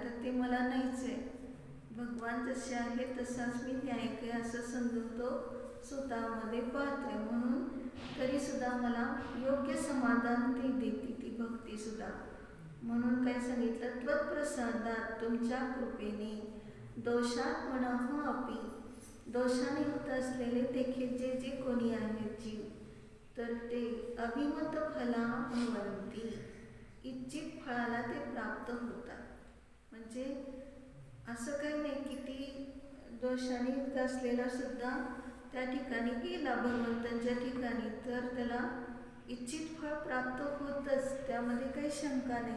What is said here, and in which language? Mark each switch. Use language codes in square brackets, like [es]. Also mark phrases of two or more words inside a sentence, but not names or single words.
[mr] आता ते मला नाहीच आहे, भगवान जसे आहे तसाच मी न्यायिक आहे असं समजून तो स्वतःमध्ये पाहतोय. म्हणून तरी सुद्धा मला योग्य समाधान ती देते ती भक्ती सुद्धा. म्हणून काय सांगितलं, त्वत्प्रसादात तुमच्या कृपेने [sa] दोषात मनः अपि, [mr] दोषाने युक्त असलेले देखील जे कोणी आहेत जीव, तर ते [sa] अभिमत फला भवन्ति, [mr] इच्छित फळाला ते प्राप्त होतात. म्हणजे असं काही नाही की ती दोषाने युक्त असलेला सुद्धा त्या ठिकाणी गेला भगवंतांच्या ठिकाणी तर त्याला इच्छित फळ प्राप्त होतच, त्यामध्ये काही शंका नाही.